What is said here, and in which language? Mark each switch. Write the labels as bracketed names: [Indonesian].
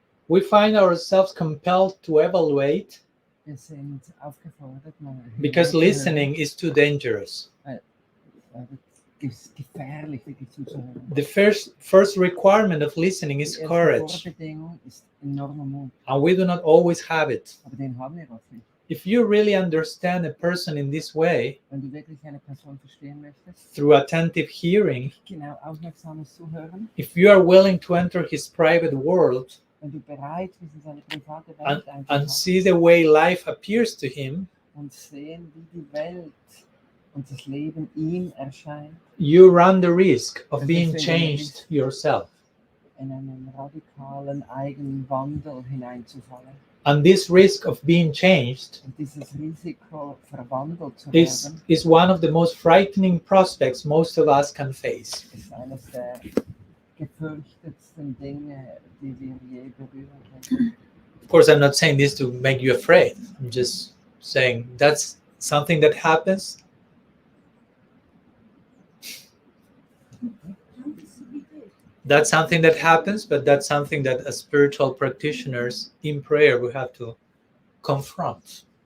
[English] We find ourselves compelled to evaluate [German] Wir sind aufgefordert, mal [English] because listening is too dangerous. [German] Es ist gefährlich, wirklich zuzuhören. [English] The first requirement of listening is [German] Die erste [English] courage, [German] Vorbedingung ist enormer Mut, [English] and we do not always have it. [German] aber den haben wir oft nicht. [English] If you really understand a person in this way, [German] Wenn du wirklich eine Person verstehen möchtest, [English] through attentive hearing, [German] genau aufmerksames Zuhören, [English] if you are willing to enter his private world [German] wenn du bereit bist, in seine private [English] and, [German] Welt [English] and [German] einzutauchen [English] see the way life appears to him, [German] und sehen, wie die Welt und das Leben ihm erscheint, [English] you run the risk of being changed yourself. [German] in einen radikalen eigenen Wandel hineinzufallen. [English] And this risk of being changed [German] Und dieses Risiko, verwandelt zu [English] is [German] werden, [English] one of the most frightening prospects most of us can face. [German] ist eines der gefürchtetsten Dinge, die wir je berühren können. [English] Of course, I'm not saying this to make you afraid. I'm just saying that's something that happens. That's something that happens, but that's something that as spiritual practitioners in prayer we have to confront.